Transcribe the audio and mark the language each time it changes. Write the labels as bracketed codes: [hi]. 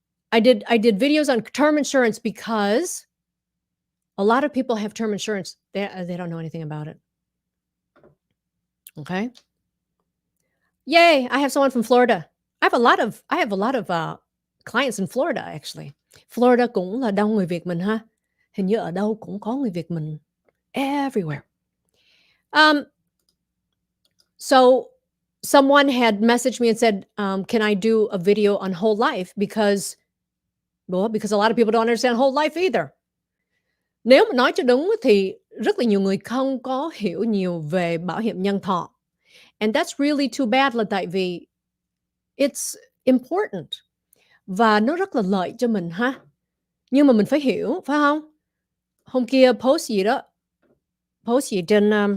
[en] I did videos on term insurance because a lot of people have term insurance. They don't know anything about it. Okay. Yay! I have someone from Florida. I have a lot of clients in Florida actually. [vi] Florida cũng là đông người Việt mình ha. Hình như ở đâu cũng có người Việt mình. [en] Everywhere. So someone had messaged me and said, can I do a video on whole life? Because a lot of people don't understand whole life either. [vi] Nếu mà nói cho đúng thì rất là nhiều người không có hiểu nhiều về bảo hiểm nhân thọ. [en] And that's really too bad, [vi] là tại vì [en] it's important. [vi] Và nó rất là lợi cho mình ha. Nhưng mà mình phải hiểu, phải không? Hôm kia post gì trên